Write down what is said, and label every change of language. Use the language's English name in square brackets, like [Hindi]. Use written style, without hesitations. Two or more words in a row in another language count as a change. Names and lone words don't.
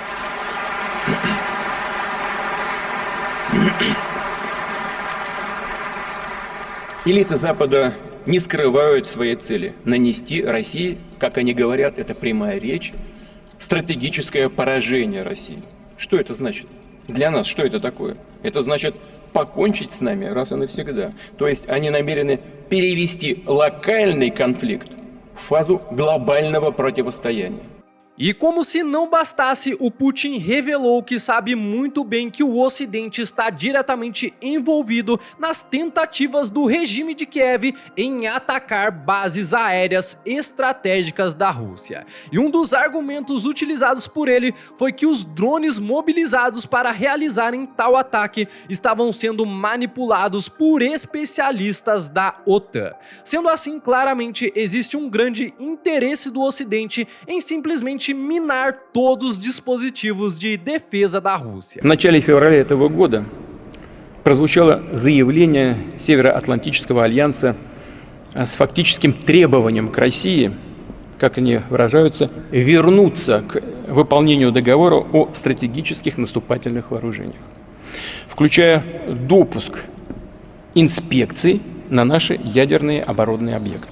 [Russian] Элиты Запада не скрывают своей цели – нанести России, как они говорят, это прямая речь, стратегическое поражение России. Что это значит? Для нас что это такое? Это значит покончить с нами раз и навсегда. То есть они намерены перевести локальный конфликт в фазу глобального противостояния. [Portuguese] E como se não bastasse, o Putin revelou que sabe muito bem que o Ocidente está diretamente envolvido nas tentativas do regime de Kiev em atacar bases aéreas estratégicas da Rússia. E um dos argumentos utilizados por ele foi que os drones mobilizados para realizarem tal ataque estavam sendo manipulados por especialistas da OTAN. Sendo assim, claramente existe um grande interesse do Ocidente em simplesmente minar todos os dispositivos de defesa da Rússia. [Russian] В начале февраля этого года прозвучало заявление Североатлантического альянса с фактическим требованием к России, как они выражаются, вернуться к выполнению договора о стратегических наступательных вооружениях, включая допуск инспекций на наши ядерные оборонные объекты.